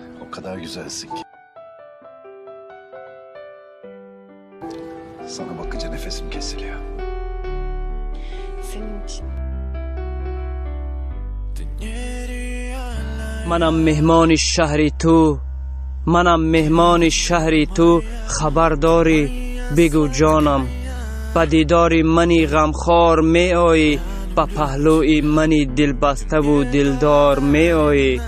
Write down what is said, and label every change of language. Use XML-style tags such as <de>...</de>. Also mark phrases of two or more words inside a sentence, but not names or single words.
<tr>O kadar güzelsin ki. Sana bakınca nefesim kesiliyor. Senin için.</tr> <fa>منم مهمان شهری تو، منم مهمان شهری تو، خبر داری بگو جانم. با دیداری منی غمخوار می آیی، با پهلوی منی دل بسته و دلدار می آیی.</fa>